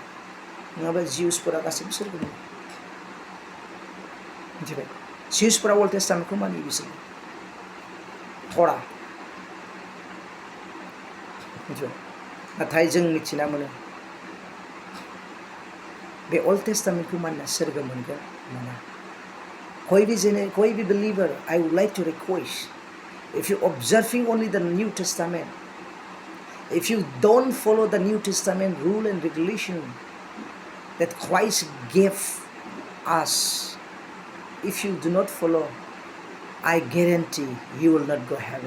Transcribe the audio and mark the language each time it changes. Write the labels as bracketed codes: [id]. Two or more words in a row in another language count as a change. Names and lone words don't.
[brx] नङाबा जिउसफोरा गासैबो सोरगो मोनो. मिथिबाय, जिउसफोरा अल्ड टेस्टामेन्टखौ मानियो, बिसोर थरा. मिथिबाय, नाथाय जों मिथिना मोनो बे अल्ड टेस्टामेन्टखौ मानिना सोरगो मोनगोन मोना. [hi] कोई भी [en] believer, I would like to request, if you observing only the New Testament, if you don't follow the New Testament rule and regulation that Christ gave us, if you do not follow, I guarantee you will not go heaven.